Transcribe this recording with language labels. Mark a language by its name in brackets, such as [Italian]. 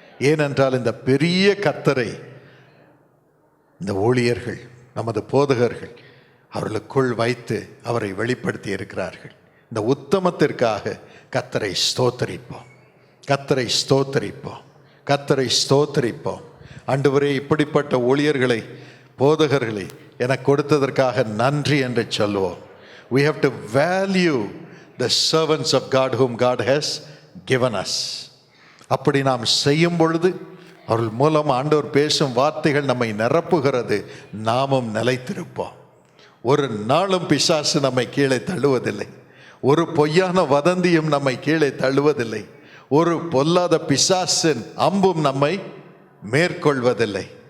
[Tamil] ஏனென்றால் இந்த பெரிய கர்த்தரை இந்த ஊழியர்கள், நமது போதகர்கள் அவர்களுக்குள் வைத்து அவரை வெளிப்படுத்தி இருக்கிறார்கள். இந்த உத்தமத்திற்காக கர்த்தரை ஸ்தோத்தரிப்போம், கர்த்தரை ஸ்தோத்தரிப்போம், கர்த்தரை ஸ்தோத்தரிப்போம். ஆண்டவரே, இப்படிப்பட்ட ஊழியர்களை, போதகர்களை எனக்கு கொடுத்ததற்காக நன்றி என்று சொல்லுவோம். [English] We have to value the servants of God whom God has given us. [Tamil] அப்படி நாம் செய்யும் பொழுது அவர்கள் மூலம் ஆண்டவர் பேசும் வார்த்தைகள் நம்மை நிரப்புகிறது. நாமும் நிலைத்திருப்போம். ஒரு நாளும் பிசாசு நம்மை கீழே தள்ளுவதில்லை. ஒரு பொய்யான வதந்தியும் நம்மை கீழே தள்ளுவதில்லை. ஒரு பொல்லாத பிசாசின் அம்பும் நம்மை மேற்கொள்வதில்லை.